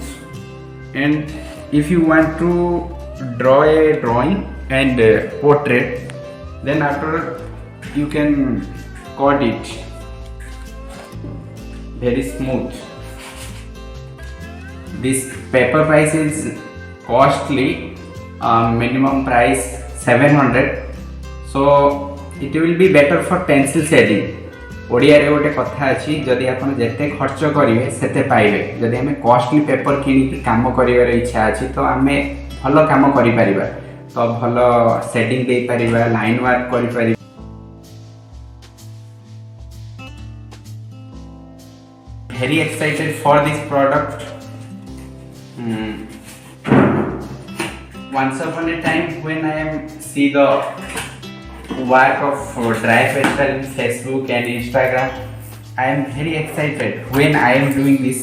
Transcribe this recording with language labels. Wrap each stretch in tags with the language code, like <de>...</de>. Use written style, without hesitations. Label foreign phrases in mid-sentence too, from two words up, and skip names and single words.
<en>And if you want to draw a drawing and portrait, then after you can cut it. Very smooth. This paper price is costly, minimum price 700. So it will be better for pencil shading.</en> <or>ଓଡ଼ିଆ ରେ ଗୋଟେ କଥା ଅଛି, ଯଦି ଆପଣ ଯେତେ ଖର୍ଚ୍ଚ କରିବେ ସେତେ ପାଇବେ. ଯଦି ହମେ</or> <en>costly paper</en> <or>କିଣି କାମ କରିବାର ଇଚ୍ଛା ଅଛି ତ ହମେ ଭଲ କାମ କରି ପାରିବା, ତ ଭଲ ଶେଡିଂ ଦେ ପାରିବା,</or> <en>line work</en> <or>କରି ପାରିବା.</or> <en>Very excited for this product. Once upon a time when I am see the work of dry pastel in Facebook and Instagram, I am very excited when I am doing this.</en>